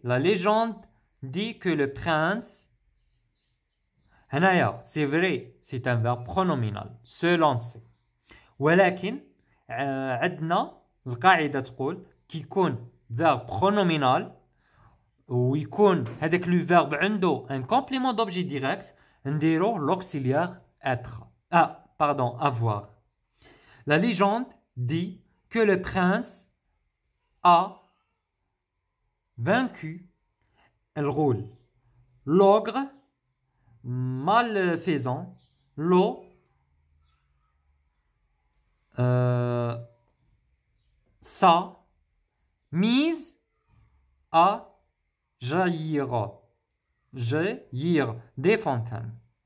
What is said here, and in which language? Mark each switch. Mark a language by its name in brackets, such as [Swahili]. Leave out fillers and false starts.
[French] La légende dit que le prince, c'est vrai, c'est un verbe pronominal, se lancer. [Arabic] ولكن عندنا القاعدة تقول كي يكون [French] verbe pronominal [Arabic] ويكون هذاك لو verbe عنده [French] un complément d'objet direct [Arabic] نديرو [French] l'auxiliaire être. Pardon, avoir. La légende dit que le prince a vaincu الغول l'ogre malfaisant l'eau sa mise à jaillir des fontaines.